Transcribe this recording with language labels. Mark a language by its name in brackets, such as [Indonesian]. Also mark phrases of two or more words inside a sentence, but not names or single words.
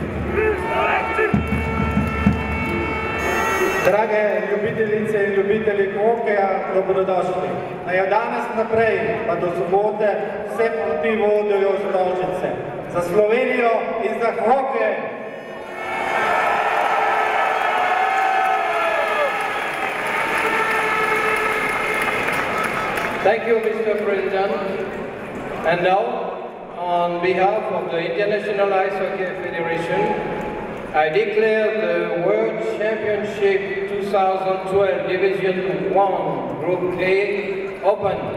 [Slovenian] Drage ljubiteljice in ljubitelji hokeja, dobrodošli. Naj od danes naprej pa do sobote vse poti vodijo z Rožice. Za Slovenijo in za hokej! [English] Thank you, Mr. President. And now, on behalf of the International Ice Hockey Federation, I declare the World Championship 2012 Division 1 Group A open.